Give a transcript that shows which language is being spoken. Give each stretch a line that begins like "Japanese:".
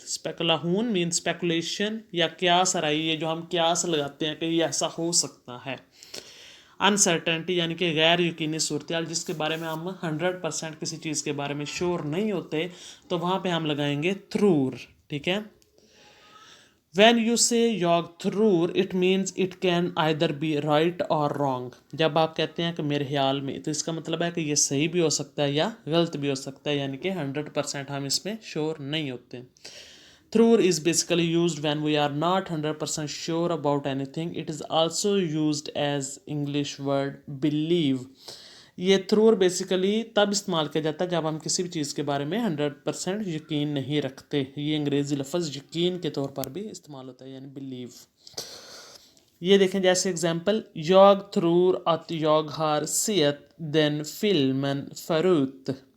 Hindi: स्पेकुलाहून mean speculation या क्यास राई, ये जो हम क्यास लगाते हैं कि ये ऐसा हो सकता है। अनसर्टेनिटी यानी कि गैर यकीनी सूरत, जिसके बारे में हम 100% किसी चीज़ के बारे में श्योर नहीं होते, तो वहाँ पे हम लगाएंगे थ्रूर, ठीक है।
English: When you say
Swedish: jag tror,
English: it means it can either be right or wrong.
Hindi: जब आप कहते हैं कि मेरे ख्याल में, तो इसका मतलब है कि ये सही भी हो सकता है या गलत भी हो सकता है, यानी कि 100% हम इसमें श्योर नहीं होते।
English: Through is basically used when we are not 100% sure about anything. It is also used as English word believe.
Hindi: ये थ्रू बेसिकली तब इस्तेमाल किया जाता है जब हम किसी भी चीज़ के बारे में 100% यकीन नहीं रखते। ये अंग्रेज़ी लफ्ज़ यकीन के तौर पर भी इस्तेमाल होता है, यानी बिलीव। ये देखें जैसे example,
Swedish: jag tror att jag har sett den filmen förut.